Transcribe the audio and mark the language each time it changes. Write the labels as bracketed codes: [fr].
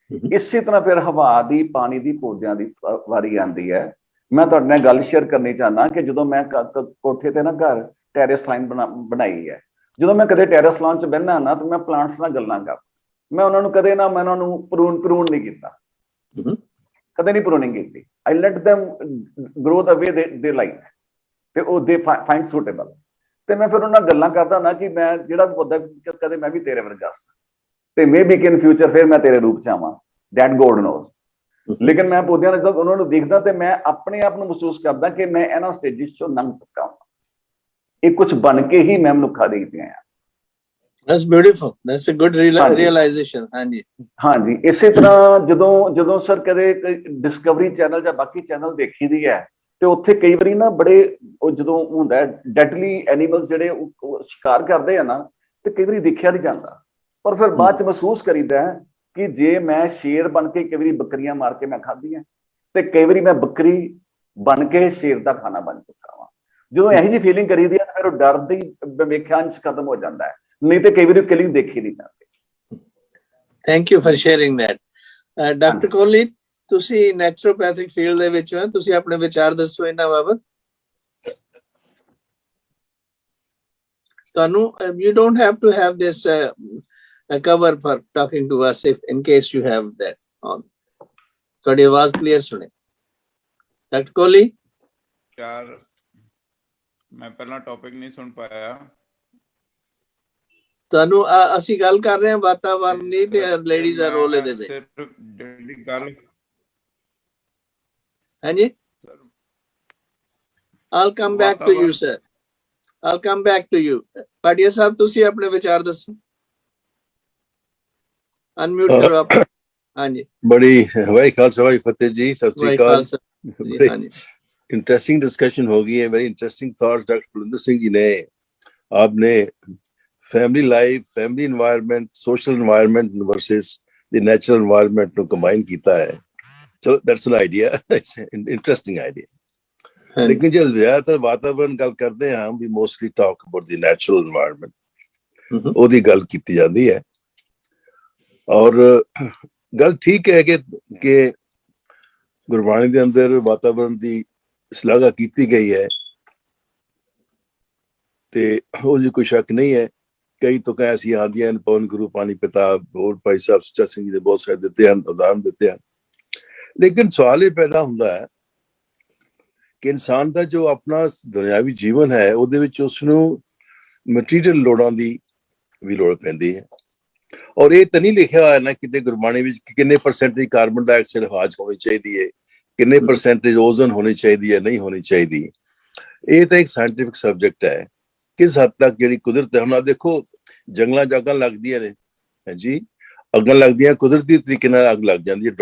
[pa] ਇਸੇ ਤਰ੍ਹਾਂ ਫਿਰ ਹਵਾ ਦੀ, ਪਾਣੀ ਦੀ, ਪੌਦਿਆਂ ਦੀ ਵਾਰੀ ਆਉਂਦੀ ਹੈ। ਮੈਂ ਤੁਹਾਡੇ ਨਾਲ ਗੱਲ ਸ਼ੇਅਰ ਕਰਨੀ ਚਾਹੁੰਦਾ ਕਿ ਜਦੋਂ ਮੈਂ ਕੋਠੇ ਤੇ ਨਾ ਘਰ ਟੈਰੇਸ ਲਾਈਨ ਬਣਾਈ ਹੈ, ਜਦੋਂ ਮੈਂ ਕਦੇ ਟੈਰੇਸ ਲਾਈਨ 'ਚ ਬਹਿਨਾ ਨਾ ਤਾਂ ਮੈਂ ਪਲਾਂਟਸ ਨਾਲ ਗੱਲਾਂ ਕਰਦਾ। ਮੈਂ ਉਹਨਾਂ ਨੂੰ ਕਦੇ ਨਾ ਮੈਂ ਉਹਨਾਂ ਨੂੰ ਪ੍ਰੂਨ ਨਹੀਂ ਕੀਤਾ, ਕਦੇ ਨਹੀਂ ਪ੍ਰੂਨਿੰਗ ਕੀਤੀ। [en] I let them grow the way they like, [pa] ਤੇ ਉਹ [en] they find suitable। [pa] ਤੇ ਮੈਂ ਫਿਰ ਉਹਨਾਂ ਨਾਲ ਗੱਲਾਂ ਕਰਦਾ ਨਾ ਕਿ ਮੈਂ ਜਿਹੜਾ ਪੌਦਾ ਕਦੇ ਮੈਂ ਵੀ ਤੇਰੇ ਵਰਗਾ ਸਾਂ, ਤੇ [en] maybe in future [pa] ਫਿਰ ਮੈਂ ਤੇਰੇ ਰੂਪ 'ਚ ਆਵਾਂ, [en] That God knows. [pa] ਲੇਕਿਨ ਮੈਂ ਪੌਦਿਆਂ ਨੂੰ ਉਹਨਾਂ ਨੂੰ ਦੇਖਦਾ ਤੇ ਮੈਂ ਆਪਣੇ ਆਪ ਨੂੰ ਮਹਿਸੂਸ ਕਰਦਾ ਕਿ ਮੈਂ ਇਹਨਾਂ ਸਟੇਜਿਸ 'ਚੋਂ ਲੰਘ ਚੁੱਕਾ ਹਾਂ। ਇਹ ਕੁਝ ਬਣ ਕੇ ਹੀ ਮੈਂ ਮਨੁੱਖਾ ਦੇਖਦੇ ਆਇਆ। [en] That's beautiful. That's a good realization. [pa] ਹਾਂਜੀ, ਇਸੇ ਤਰ੍ਹਾਂ ਜਦੋਂ ਸਰ ਕਦੇ ਡਿਸਕਵਰੀ ਚੈਨਲ ਜਾਂ ਬਾਕੀ ਚੈਨਲ ਦੇਖੀ ਦੀ ਹੈ, ਤੇ ਉੱਥੇ ਕਈ ਵਾਰੀ ਨਾ ਬੜੇ ਉਹ ਜਦੋਂ ਹੁੰਦਾ ਡੈਡਲੀ ਐਨੀਮਲਸ ਜਿਹੜੇ ਸ਼ਿਕਾਰ ਕਰਦੇ ਆ ਨਾ, ਤੇ ਕਈ ਵਾਰੀ ਦੇਖਿਆ ਨਹੀਂ ਜਾਂਦਾ, ਪਰ ਫਿਰ ਬਾਅਦ 'ਚ ਮਹਿਸੂਸ ਕਰੀਦਾ ਹੈ ਕਿ ਜੇ ਮੈਂ ਸ਼ੇਰ ਬਣ ਕੇ ਕਈ ਵਾਰੀ ਬੱਕਰੀਆਂ ਮਾਰ ਕੇ ਮੈਂ ਖਾਧੀਆਂ, ਤੇ ਕਈ ਵਾਰੀ ਮੈਂ ਬੱਕਰੀ ਬਣ ਕੇ ਸ਼ੇਰ ਦਾ ਖਾਣਾ ਬਣ ਚੁੱਕਾ ਵਾਂ। ਜਦੋਂ ਇਹੋ ਜਿਹੀ ਫੀਲਿੰਗ ਕਰੀਦੀ ਹੈ, ਫਿਰ ਉਹ ਡਰ ਦੀ ਵਿਵੇਖਿਆ ਅੰਸ਼ ਖਤਮ ਹੋ ਜਾਂਦਾ ਹੈ, ਨਹੀਂ ਤੇ ਕਈ ਵਾਰੀ ਕਿਲਿੰਗ ਦੇਖੀ ਨਹੀਂ ਜਾਂਦੀ। [en] Thank you for sharing that. Dr. [pa] Kohli, ਤੁਸੀਂ ਨੈਚੁਰੋਪੈਥਿਕ ਫੀਲਡ ਦੇ ਵਿੱਚ ਹੋ, ਤੁਸੀਂ ਆਪਣੇ ਵਿਚਾਰ ਦੱਸੋ ਇਹਨਾਂ ਬਾਬਤ। ਤੁਹਾਨੂੰ [en] you don't have to have this cover for talking to us if in case you have that on. [pa] ਤੁਹਾਡੀ ਆਵਾਜ਼ ਕਲੀਅਰ ਸੁਣੇ। ਡਾਕਟਰ ਕੋਹਲੀ। ਯਾਰ ਮੈਂ ਪਹਿਲਾਂ ਟੌਪਿਕ ਨਹੀਂ ਸੁਣ ਪਾਇਆ। ਤੁਹਾਨੂੰ ਅਸੀਂ ਗੱਲ ਕਰ ਰਹੇ ਹਾਂ ਵਾਤਾਵਰਣ ਦੀ ਤੇ ਲੇਡੀਜ਼ ਦਾ ਰੋਲ ਇਹਦੇ ਵਿੱਚ। ਜਿਹੜੀ ਗੱਲ [en] ਹਾਂਜੀ, I'll come back to you sir. I'll come back to you. ਪਾਟਿਆ ਸਾਹਿਬ, [pa] ਤੁਸੀਂ ਆਪਣੇ ਵਿਚਾਰ ਦੱਸੋ। ਅਨਮਿਊਟ ਕਰੋ ਆਪ। ਹਾਂਜੀ, ਬੜੀ ਵਾਹਿ ਖਾਲਸਾ ਵਾਹਿ ਫਤਿਹ ਜੀ, ਸਤਿ ਸ੍ਰੀ ਅਕਾਲ। [hi] इंटरेस्टिंग डिस्कशन हो गई है, [en] very interesting thoughts [hi] doctor Kulwinder Singh ji ने। आपने family life, family environment, social environment versus the natural environment को कंबाइन किया है। [en] चलो that's an idea, it's interesting idea. [hi] लेकिन जब ज्यादातर वातावरण गल करते हैं हम, भी [en] mostly talk about the natural environment, [hi] ओदी गल की जाती है। और गल ठीक है कि गुरबाणी के अंदर वातावरण की शलाघा की गई है, ते वो कोई शक नहीं है। कई तो ऐसी आंदियां पवन गुरु पानी पिता और भाई साहब सुच्चा सिंह जी ने बहुत सारे दिते हैं, उदाहरण दिते हैं। लेकिन सवाल ये पैदा होता है कि इंसान का जो अपना दुनियावी जीवन है, [pa] ਉਹਦੇ ਵਿੱਚ ਉਸਨੂੰ ਮਟੀਰੀਅਲ ਲੋੜਾਂ ਦੀ ਵੀ ਲੋੜ ਪੈਂਦੀ ਹੈ। ਔਰ ਇਹ ਤਾਂ ਨਹੀਂ ਲਿਖਿਆ ਹੋਇਆ ਨਾ ਕਿਤੇ ਗੁਰਬਾਣੀ ਵਿੱਚ ਕਿ ਕਿੰਨੇ ਪਰਸੈਂਟੇਜ ਕਾਰਬਨ ਡਾਈਆਕਸਾਈਡ ਹਵਾ 'ਚ ਹੋਣੀ ਚਾਹੀਦੀ ਹੈ, ਕਿੰਨੇ ਪਰਸੈਂਟੇਜ ਓਜ਼ੋਨ ਹੋਣੀ ਚਾਹੀਦੀ ਹੈ, ਨਹੀਂ ਹੋਣੀ ਚਾਹੀਦੀ। ਇਹ ਤਾਂ ਇੱਕ ਸਾਇੰਟਿਫਿਕ ਸਬਜੈਕਟ ਹੈ ਕਿਸ ਹੱਦ ਤੱਕ ਜਿਹੜੀ ਕੁਦਰਤ ਹੈ। ਹੁਣ ਆ ਦੇਖੋ, ਜੰਗਲਾਂ 'ਚ ਅੱਗਾਂ ਲੱਗਦੀਆਂ ਨੇ, ਹਾਂਜੀ, ਅੱਗਾਂ ਲੱਗਦੀਆਂ ਕੁਦਰਤੀ ਤਰੀਕੇ ਨਾਲ ਅੱਗ ਲੱਗ ਜਾਂਦੀ ਹੈ।